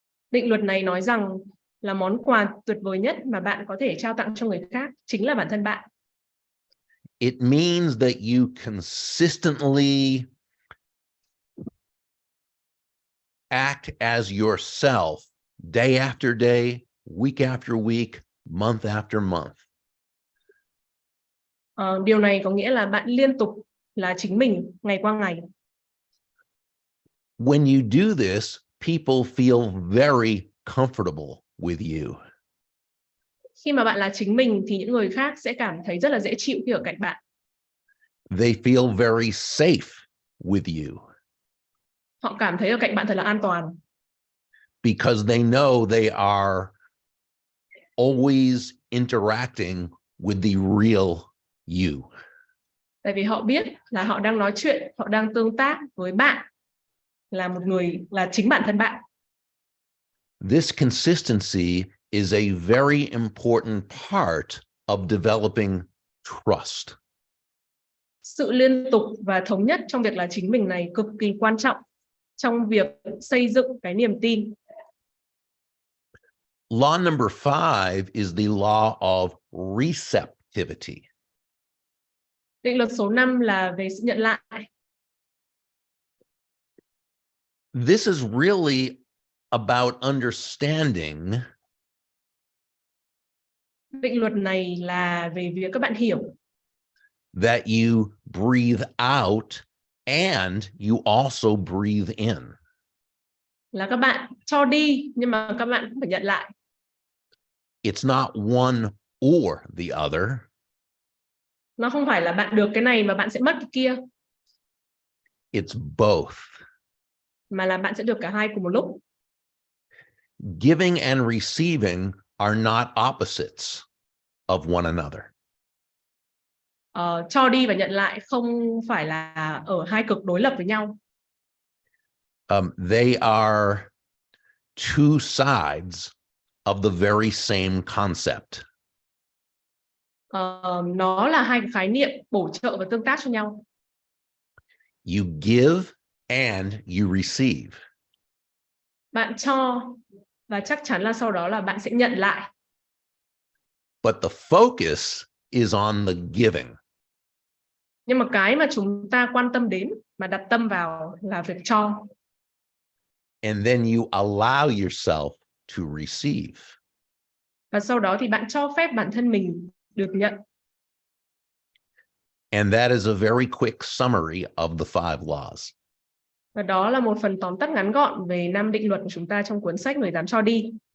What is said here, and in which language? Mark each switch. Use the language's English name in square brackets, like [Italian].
[Vietnamese] Định luật này nói rằng là món quà tuyệt vời nhất mà bạn có thể trao tặng cho người khác chính là bản thân bạn. [English] It means that you consistently act as yourself day after day, week after week, month after month. [Vietnamese] Điều này có nghĩa là bạn liên tục là chính mình ngày qua ngày. [English] When you do this, people feel very comfortable with you. [Vietnamese] Khi mà bạn là chính mình thì những người khác sẽ cảm thấy rất là dễ chịu khi ở cạnh bạn. [English] They feel very safe with you. [Vietnamese] Họ cảm thấy ở cạnh bạn thật là an toàn. [English] Because they know they are always interacting with the real you. [Vietnamese] Tại vì họ biết là họ đang nói chuyện, họ đang tương tác với bạn, là một người, là chính bản thân bạn. [English] This consistency is a very important part of developing trust. [Vietnamese] Sự liên tục và thống nhất trong việc là chính mình này cực kỳ quan trọng trong việc xây dựng cái niềm tin. [English] Law number 5 is the law of receptivity. [Vietnamese] Định luật số 5 là về sự nhận lại. [English] This is really about understanding [Vietnamese] Định luật này là về việc các bạn hiểu [English] that you breathe out and you also breathe in. [Vietnamese] là các bạn cho đi nhưng mà các bạn cũng phải nhận lại. [English] It's not one or the other. [Vietnamese] Nó không phải là bạn được cái này mà bạn sẽ mất cái kia, [English] It's both. [Vietnamese] mà là bạn sẽ được cả hai cùng một lúc. [English] Giving and receiving are not opposites of one another. [Vietnamese] Cho đi và nhận lại không phải là ở hai cực đối lập với nhau. [English] They are two sides of the very same concept. [Vietnamese] Nó là hai cái khái niệm bổ trợ và tương tác cho nhau. [English] You give and you receive. [Vietnamese] Bạn cho và chắc chắn là sau đó là bạn sẽ nhận lại. [English] But the focus is on the giving. [Vietnamese] Nhưng mà cái mà chúng ta quan tâm đến, mà đặt tâm vào là việc cho. [English] And then you allow yourself to receive. [Vietnamese] Và sau đó thì bạn cho phép bản thân mình được nhận. [English] And that is a very quick summary of the 5 laws. [Vietnamese] Và đó là một phần tóm tắt ngắn gọn về 5 định luật của chúng ta trong cuốn sách Người dám cho đi.